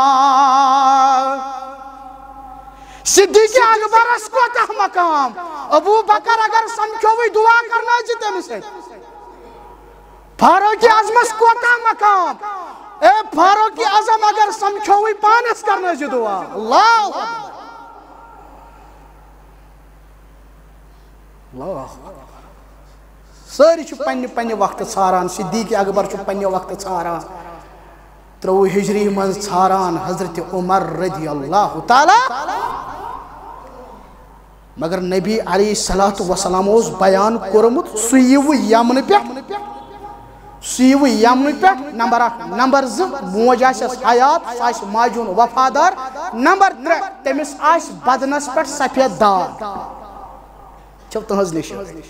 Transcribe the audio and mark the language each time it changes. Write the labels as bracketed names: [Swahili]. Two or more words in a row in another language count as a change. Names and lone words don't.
[Kashmiri] صدیق اکبرس کوتاہ مقام ابو بکر اگر سمکھیوٕے دعا کرنٲیزِ تٔمِس سۭتۍ فاروق اعظمس کوتاہ مقام اے فاروق اعظم اگر سمکھیوٕے پانس کرنٲیزِ دعا اللہ سٲری چھِ پننہِ پننہِ وقتہٕ ژھاران صدیق اکبر چھُ پننہِ وقتہٕ ژھاران 30 ہجری منٛز ژھاران حضرت عمر [Arabic] رضی اللہ تعالیٰ [Kashmiri] مگر نبی [Arabic] علیہ الصلوۃ والسلام [Kashmiri] اوس بیان کوٚرمُت سُہ یِوٕ یمنہٕ پٮ۪ٹھ نمبر 1 نمبر 2 موج آسٮ۪س حیات سُہ آسہِ ماجہِ ہُنٛد وفادار نمبر 3 تٔمِس آسہِ بدنس پٮ۪ٹھ سفید داغ چھو تُہنٛز نِشٲنۍ